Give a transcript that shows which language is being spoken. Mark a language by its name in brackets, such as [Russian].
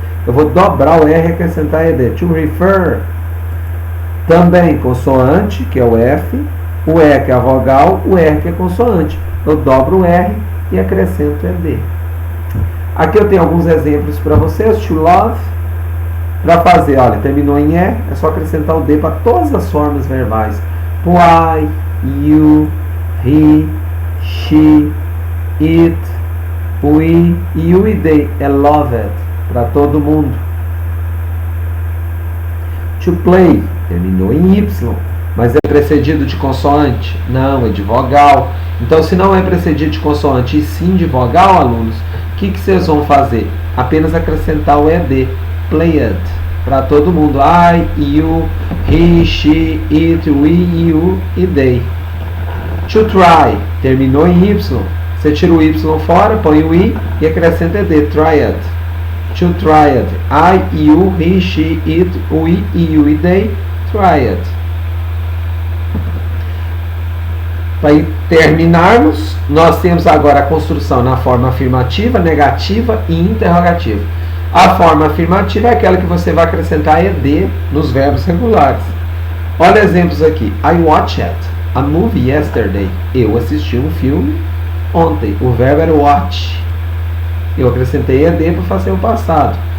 [Portuguese] Eu vou dobrar o R e acrescentar ED. [English] To refer. [Portuguese] Também consoante, que é o F. O E, que é a vogal. O R, que é consoante. Eu dobro o R e acrescento ED. Aqui eu tenho alguns exemplos para vocês. [English] To love. [Portuguese] Para fazer, olha, terminou em E. É só acrescentar o D para todas as formas verbais. [English] I, you, he, she, it, we, you e they. [Portuguese] É loved. Para todo mundo. [English] To play. [Portuguese] Terminou em Y. Mas é precedido de consoante? Não, é de vogal. Então, se não é precedido de consoante e sim de vogal, alunos, o que vocês vão fazer? Apenas acrescentar o ED. Played. Para todo mundo. [English] I, you, he, she, it, we, you e they. To try. [Portuguese] Terminou em Y. Você tira o Y fora, põe o I e acrescenta ED. [English] Tried. To tried. I, you, he, she, it, we, you e they. Tried. [Portuguese] Para terminarmos, nós temos agora a construção na forma afirmativa, negativa e interrogativa. A forma afirmativa é aquela que você vai acrescentar ED nos verbos regulares. Olha exemplos aqui. [English] I watched a movie yesterday. [Portuguese] Eu assisti um filme ontem. O verbo era watch. Eu acrescentei ED para fazer o passado.